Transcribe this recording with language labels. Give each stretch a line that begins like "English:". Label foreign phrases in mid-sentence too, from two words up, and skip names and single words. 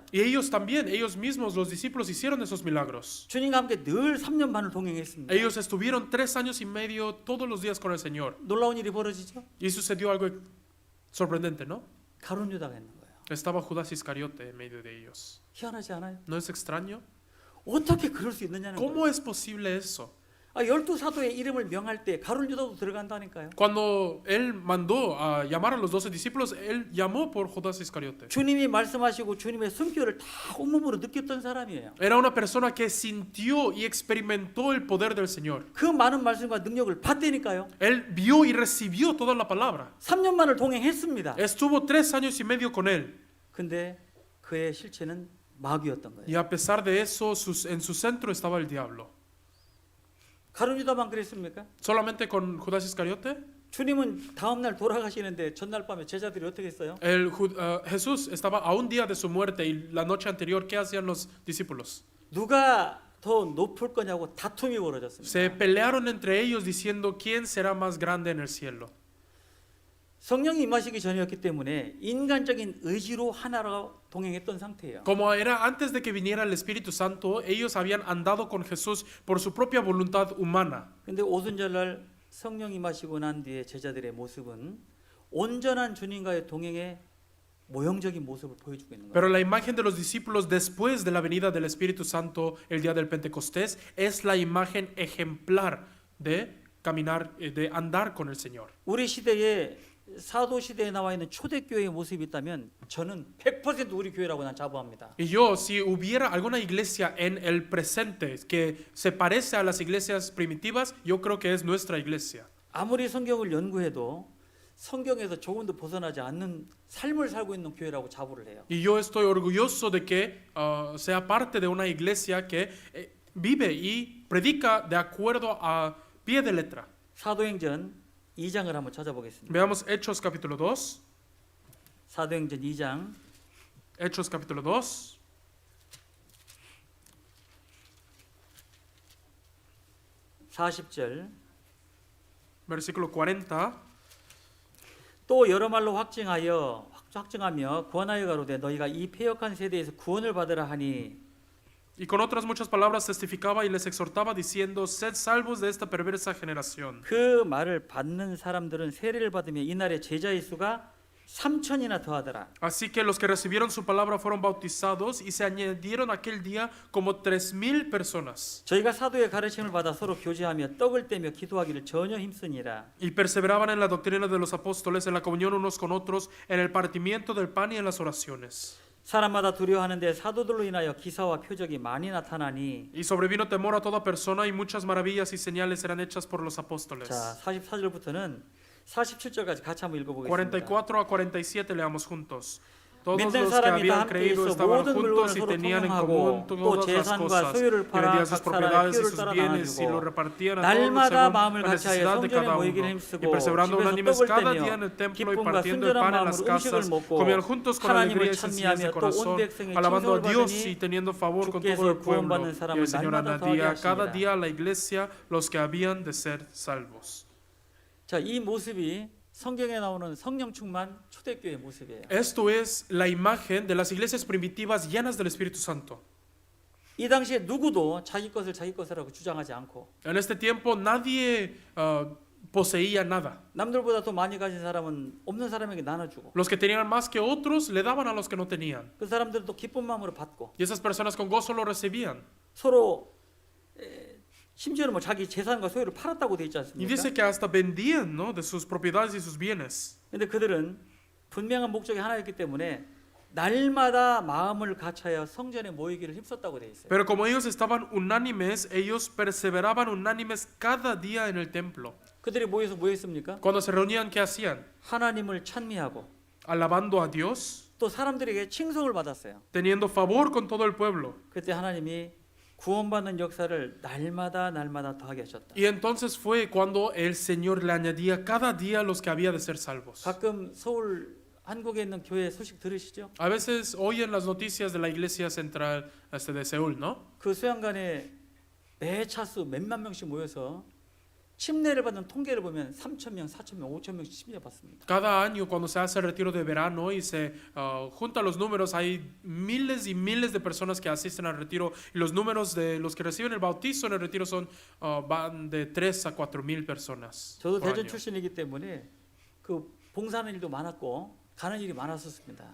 Spanish: Y ellos también, ellos mismos, los discípulos, hicieron esos milagros.
Korean: 주님과 함께 늘 3년 반을 동행했습니다.
Spanish: Ellos estuvieron 3 años y medio todos los días con el Señor.
Korean: 놀라운 일이 벌어지죠.
Spanish: Y sucedió algo sorprendente, ¿no?
Korean: 가룟 유다가 있는 거예요.
Spanish: Estaba Judas Iscariote en medio de ellos.
Korean: 희한하지 않아요?
Spanish: ¿No es extraño?
Korean: 어떻게 그럴 수 있느냐는 거예요.
Spanish: ¿Cómo es posible eso?
Korean: 열두 사도의 이름을 명할 때 가룟 유다도 들어간다니까요.
Spanish: Cuando él mandó a llamar a los 12 discípulos, él llamó por Judas Iscariote.
Korean: 주님이 말씀하시고 주님의 숨결을 다 온몸으로 느꼈던 사람이에요.
Spanish: Era una persona que sintió y experimentó el poder del Señor.
Korean: 그 많은 말씀과 능력을 받다니까요.
Spanish: Él vio y recibió toda la palabra.
Korean: 3년만을 동행했습니다.
Spanish: Estuvo 3 años y medio con él.
Korean: 근데 그의 실체는 마귀였던 거예요.
Spanish: Y a pesar de eso, en su centro estaba el diablo.
Korean: 가룟 유다만 그랬습니까?
Spanish: Solamente con Judas Iscariote.
Korean: 주님은 다음 날 돌아가시는데 전날 밤에 제자들이 어떻게 했어요?
Spanish: Jesús estaba a un día de su muerte y la noche anterior, ¿qué hacían los discípulos?
Korean: 누가 더 높을 거냐고 다툼이
Spanish: Se
Korean: 벌어졌습니다.
Spanish: pelearon entre ellos diciendo quién será más grande en el cielo.
Korean: 성령이 임하시기 전이었기 때문에 인간적인 의지로 하나로 동행했던 상태예요.
Spanish: Como era antes de que viniera el Espíritu Santo, ellos habían andado con Jesús por su propia voluntad humana.
Korean: 근데 오순절날 성령 임하시고 난 뒤에 제자들의 모습은 온전한 주님과의 동행의 모형적인 모습을 보여주고 있는 거예요.
Spanish: Pero la imagen de los discípulos después de la venida del Espíritu Santo el día del Pentecostés es la imagen ejemplar de caminar, de andar con el Señor.
Korean: 우리 시대에 사도 시대에 나와 있는 초대교회의 모습이 있다면 저는 100% 우리 교회라고 난 자부합니다.
Spanish: Y yo, si hubiera alguna iglesia en el presente que se parece a las iglesias primitivas, yo creo que es nuestra iglesia.
Korean: 아무리 성경을 연구해도 성경에서 조금도 벗어나지 않는 삶을 살고 있는 교회라고 자부를 해요.
Spanish: Y yo estoy orgulloso de que sea parte de una iglesia que vive y predica de acuerdo a pie de letra.
Korean: 사도행전 2장을 한번 찾아보겠습니다.
Spanish: Veamos Hechos capítulo 2.
Korean: 사도행전 2장
Spanish: Hechos capítulo 2.
Korean: 40절
Spanish: Versículo 40.
Korean: 또 여러 말로 확증하며 구원하여 가로되 너희가 이 패역한 세대에서 구원을 받으라 하니
Spanish: Y con otras muchas palabras testificaba y les exhortaba diciendo, sed salvos de esta perversa generación.
Korean: 그 말을 받는 사람들은 세례를 받으며 이날의 제자의 수가 3,000이나 더하더라.
Spanish: Así que los que recibieron su palabra fueron bautizados y se añadieron aquel día como 3,000 personas.
Korean: 저희가 사도의 가르침을 받아 서로 교제하며 떡을 떼며 기도하기를 전혀 힘쓰니라.
Spanish: Y perseveraban en la doctrina de los apóstoles, en la comunión unos con otros, en el partimiento del pan y en las oraciones.
Korean: 사람마다 두려워하는데 사도들로 인하여 기사와 표적이 많이 나타나니.
Spanish: Y sobrevino temor a toda persona y muchas maravillas y señales eran hechas por los apóstoles.
Korean: 자, 44절부터는 47절까지 같이 한번 읽어보겠습니다.
Spanish: 44 a 47 leamos juntos. Todos
Korean: 믿는
Spanish: los que
Korean: 사람이 다
Spanish: habían
Korean: 함께
Spanish: creído
Korean: 있어
Spanish: estaban
Korean: 모든 물건을
Spanish: juntos y
Korean: 서로
Spanish: tenían en
Korean: 통용하고
Spanish: común
Korean: 또
Spanish: todas las
Korean: 재산과
Spanish: cosas.
Korean: 소유를
Spanish: Y
Korean: 팔아
Spanish: vendían sus
Korean: 각 사람의
Spanish: propiedades y
Korean: 필요를
Spanish: sus
Korean: 따라
Spanish: bienes y lo
Korean: 나눠주고
Spanish: repartían a todos
Korean: 날마다
Spanish: según
Korean: 마음을
Spanish: la
Korean: 같이하여
Spanish: necesidad de
Korean: 성전에
Spanish: cada
Korean: 모이기를
Spanish: uno.
Korean: 힘쓰고
Spanish: Y perseverando
Korean: 집에서
Spanish: unánimes
Korean: 떡을
Spanish: cada
Korean: 떼며
Spanish: día en el templo y
Korean: 기쁨과
Spanish: partiendo el
Korean: 순전한
Spanish: pan en las
Korean: 마음으로 음식을
Spanish: casas,
Korean: 먹고
Spanish: comían juntos con alegría
Korean: 하나님을
Spanish: y sencillez de
Korean: 찬미하며 또 온
Spanish: corazón,
Korean: 백성의
Spanish: alabando a
Korean: 칭송을
Spanish: Dios
Korean: 받으니
Spanish: y teniendo favor con
Korean: 주께서
Spanish: todo el pueblo.
Korean: 구원받는
Spanish: Y
Korean: 사람을
Spanish: el Señor
Korean: 날마다 더하게
Spanish: añadía cada
Korean: 하시니라.
Spanish: día a la iglesia los que habían de ser salvos.
Korean: 자, 이 모습이 성경에 나오는 성령 충만 초대교회의 모습이에요.
Spanish: Esto es la imagen de las iglesias primitivas llenas del Espíritu Santo.
Korean: 이 당시에 누구도 자기 것을 자기 것이라고 주장하지 않고
Spanish: En este tiempo nadie poseía nada.
Korean: 남들보다 더 많이 가진 사람은 없는 사람에게 나눠주고
Spanish: Los que tenían más que otros le daban a los que no tenían.
Korean: 그 사람들도 기쁜 마음으로 받고
Spanish: Y esas personas con gozo lo recibían.
Korean: 서로 심지어는 뭐 자기 재산과 소유를 팔았다고 돼 있지
Spanish: Y
Korean: 않습니까?
Spanish: dice que hasta vendían, ¿no?, de sus propiedades y sus bienes.
Korean: 근데 그들은 분명한 목적이 하나였기 때문에 날마다 마음을 같이하여 성전에 모이기를 힘썼다고 돼 있어요.
Spanish: Pero como ellos estaban unánimes, ellos perseveraban unánimes cada día en el templo.
Korean: 그들이 모여서 뭐 했습니까?
Spanish: Cuando se reunían, ¿qué hacían?
Korean: 하나님을 찬미하고
Spanish: Alabando a Dios,
Korean: 또 사람들에게 칭송을 받았어요.
Spanish: teniendo favor con todo el pueblo.
Korean: 그때 하나님이 구원받는 역사를 날마다 더하게 하셨다.
Spanish: Y entonces fue cuando el Señor le añadía cada día a los que había de ser salvos.
Korean: 가끔 서울 한국에 있는 교회 소식 들으시죠?
Spanish: A veces oyen las noticias de la iglesia central de Seúl, ¿no?
Korean: 그 수양관에 매 차수 몇만 명씩 모여서 침례를 받는 통계를 보면 3,000명, 4,000명, 5,000명씩 침례 받습니다.
Spanish: Cada año cuando se hace el retiro de verano y se juntan los números, hay miles y miles de personas que asisten al retiro y los números de los que reciben el bautizo en el retiro van de 3 a 4,000 personas
Korean: 저도
Spanish: por
Korean: 대전
Spanish: año.
Korean: 출신이기 때문에 그 봉사하는 일도 많았고 가는 일이 많았었습니다.